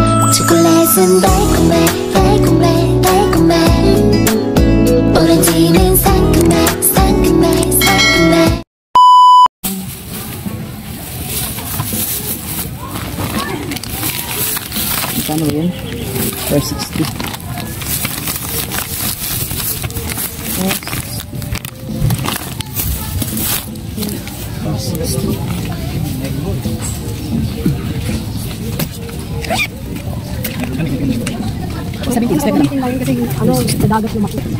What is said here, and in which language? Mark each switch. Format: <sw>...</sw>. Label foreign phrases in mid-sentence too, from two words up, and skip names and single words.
<ko>초콜릿은 달콤해 달콤해 달콤해 오렌지는 상큼해 상큼해 상큼해.</ko> <tl>Magkano ba yun? 460. Sabi ko, step lang kasi ano, dagat lumaki.</tl>